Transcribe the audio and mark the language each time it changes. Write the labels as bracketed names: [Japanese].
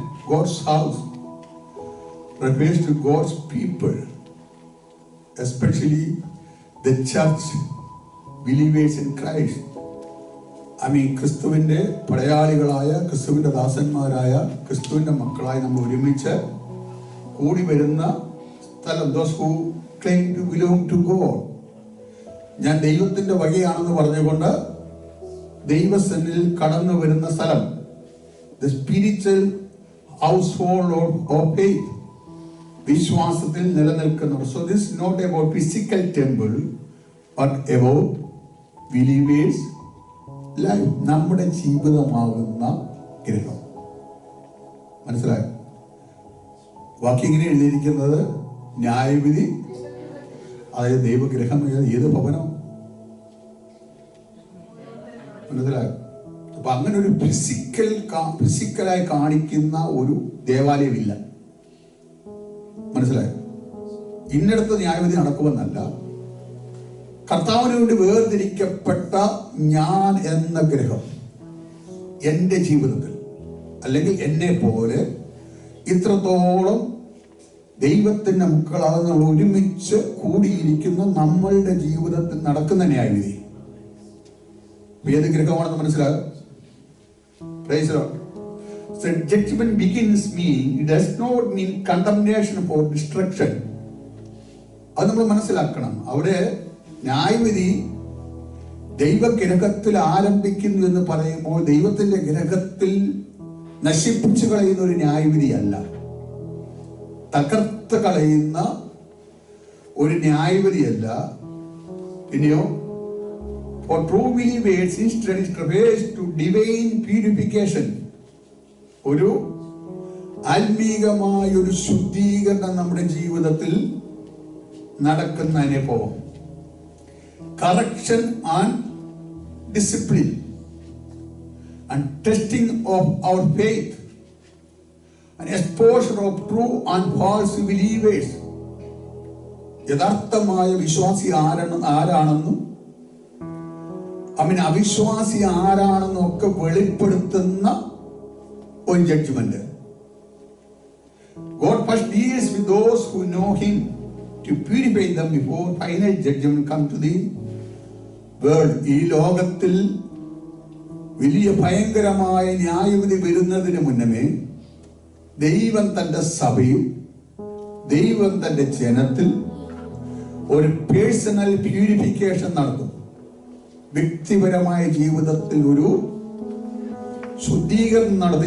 [English] God's house refers to God's people, especially the church believers in Christ. [Malayalam] ക്രിസ്തുവിന്റെ പടയാളികളായ, ക്രിസ്തുവിന്റെ ദാസന്മാരായ, ക്രിസ്തുവിന്റെ മക്കളായി നമ്മൾ ഒരുമിച്ച് കൂടി വരുന്ന സ്ഥലം. [English] Those who claim to belong to God. [Malayalam] ഞാൻ ദൈവത്തിന്റെ വകയാണെന്ന് പറഞ്ഞുകൊണ്ട് ദൈവസന്നിധിയിൽ കടന്നു വരുന്ന സ്ഥലം. [English] The spiritual household of faith. [Malayalam] വിശ്വാസത്തിൽ നിലനിൽക്കുന്നവർ. [English] So this is not about physical temple but about believers life. [Malayalam] നമ്മുടെ ജീവിതമാകുന്ന ഗ്രഹം. മനസ്സിലായോ? വാക്യം ഇങ്ങനെ എഴുതിയിരിക്കുന്നത് ന്യായവിധി, അതായത് ദൈവഗ്രഹം. ഏത് ഭവനം? മനസ്സിലായോ? അപ്പൊ അങ്ങനെ ഒരു ഫിസിക്കലായി കാണിക്കുന്ന ഒരു ദേവാലയമില്ല. മനസ്സിലായോ? ഇന്നടത്ത് ന്യായവിധി നടക്കുമെന്നല്ല, കർത്താവിന് വേണ്ടി വേർതിരിക്കപ്പെട്ട ഞാൻ എന്ന ഗ്രഹം എൻ്റെ ജീവിതത്തിൽ, അല്ലെങ്കിൽ എന്നെ പോലെ ഇത്രത്തോളം ദൈവത്തിന്റെ മക്കളാകുന്ന ഒരുമിച്ച് കൂടിയിരിക്കുന്ന നമ്മളുടെ ജീവിതത്തിൽ നടക്കുന്ന ന്യായവിധി ഏത് ഗ്രഹമാണെന്ന് മനസ്സിലാകും. [English] Praise the Lord. So judgment begins it does not mean condemnation for destruction. [Malayalam] അത് നമ്മൾ മനസ്സിലാക്കണം. അവിടെ ന്യായവിധി ദൈവഗ്രഹത്തിൽ ആരംഭിക്കുന്നു എന്ന് പറയുമ്പോൾ ദൈവത്തിന്റെ ഗ്രഹത്തിൽ നശിപ്പിച്ചു കളയുന്ന ഒരു ന്യായവിധിയല്ല, തകർത്ത് കളയുന്ന ഒരു ന്യായവിധിയല്ല. പിന്നെയോ [English] for true believers instead is traversed to divine purification. [Malayalam] ഒരു ആത്മീകമായ ഒരു ശുദ്ധീകരണം നമ്മുടെ ജീവിതത്തിൽ നടക്കുന്ന അനുഭവം, [English] Correction and discipline and testing of our faith and exposure of true and false believers. [Malayalam] യഥാർത്ഥമായ വിശ്വാസി ആരാണെന്നും അവിശ്വാസി ആരാണെന്നും ഒക്കെ വെളിപ്പെടുത്തുന്ന ഒരു judgement. [English] God first deals with those who know Him to purify them before final judgment come to the world. [Malayalam] ഈ ലോകത്തിൽ വലിയ ഭയങ്കരമായ ന്യായവിധി വരുന്നതിന് മുന്നമേ ദൈവം തന്റെ സഭയിൽ, ദൈവം തന്റെ ജനത്തിൽ ഒരു [English] personal purification [Malayalam] നടത്തും. വ്യക്തിപരമായ ജീവിതത്തിൽ ഒരു ശുദ്ധീകരണം നടത്തി.